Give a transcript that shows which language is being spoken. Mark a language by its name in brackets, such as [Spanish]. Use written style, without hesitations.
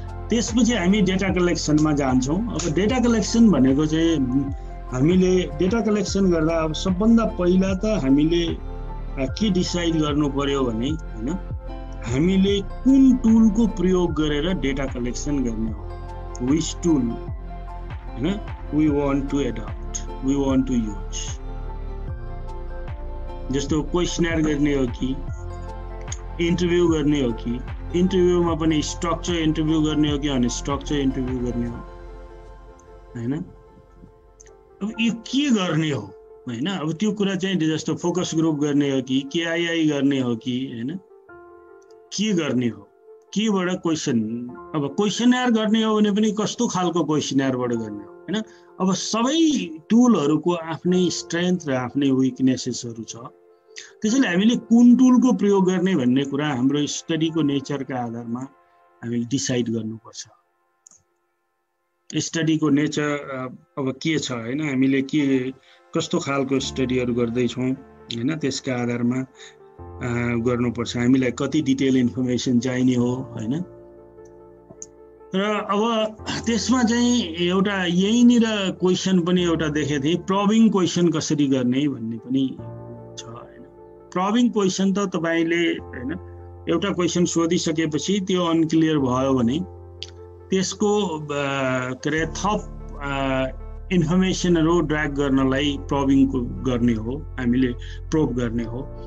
[Nepali] त्यसपछि हामी डेटा कलेक्सनमा जान्छौँ। अब डेटा कलेक्सन भनेको चाहिँ हामीले डेटा कलेक्सन गर्दा अब सबभन्दा पहिला त हामीले के डिसाइड गर्नु पर्यो भने होइन हामीले कुन टुलको प्रयोग गरेर डेटा कलेक्सन गर्ने हो। [English] Which tool होइन we want to adapt, we want to use. [Nepali] जस्तो क्वेसनर गर्ने हो कि, इन्टरभ्यू गर्ने हो कि, इन्टरभ्यूमा पनि स्ट्रक्चर इन्टरभ्यू गर्ने हो कि अनस्ट्रक्चर इन्टरभ्यू गर्ने हो हैन। अब यो के गर्ने हो हैन, अब त्यो कुरा चाहिँ जस्तो फोकस ग्रुप गर्ने हो कि केआईआई गर्ने हो कि हैन, के गर्ने हो, केबाट क्वेसन, अब क्वेसनर गर्ने हो भने पनि कस्तो खालको क्वेसनरबाट गर्ने हो हैन। अब सबै टुलहरुको आफ्नै स्ट्रेन्थ र आफ्नै विकनेसेसहरु छ, त्यसैले हामीले कुन टुलको प्रयोग गर्ने भन्ने कुरा हाम्रो स्टडीको नेचरका आधारमा हामीले डिसाइड गर्नुपर्छ। स्टडीको नेचर अब के छ हैन, हामीले के कस्तो खालको स्टडीहरु गर्दै छौं हैन, त्यसका आधारमा गर्नुपर्छ। हामीलाई कति डिटेल इन्फर्मेसन चाहिने हो हैन। र अब त्यसमा चाहिँ एउटा यहीँनिर क्वेसन पनि एउटा देखेको थिएँ, प्रबिङ क्वेसन कसरी गर्ने भन्ने पनि छ हैन। प्रबिङ क्वेसन त तपाईले हैन एउटा क्वेसन सोधिसकेपछि त्यो अनक्लियर भयो भने त्यसको के रे थप इन्फर्मेसनहरु ड्र्याग गर्नलाई प्रबिङ गर्ने हो, हामीले प्रोब गर्ने हो।